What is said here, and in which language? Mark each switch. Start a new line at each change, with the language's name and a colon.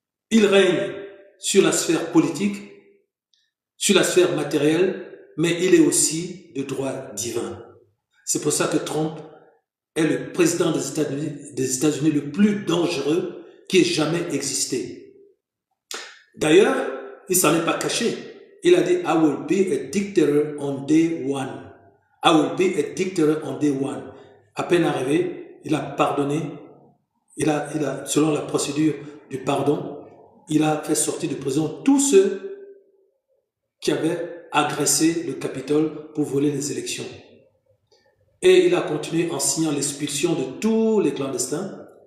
French: Il règne sur la sphère politique, sur la sphère matérielle, mais il est aussi de droit divin. C'est pour ça que Trump est le président des États-Unis le plus dangereux qui ait jamais existé. D'ailleurs, il s'en est pas caché. Il a dit,
English: I will be a dictator on day one. I will be a dictator on day one.
French: À peine arrivé, il a pardonné. Selon la procédure du pardon, il a fait sortir de prison tous ceux qui avaient agressé le Capitole pour voler les élections. Et il a continué en signant l'expulsion de tous les clandestins.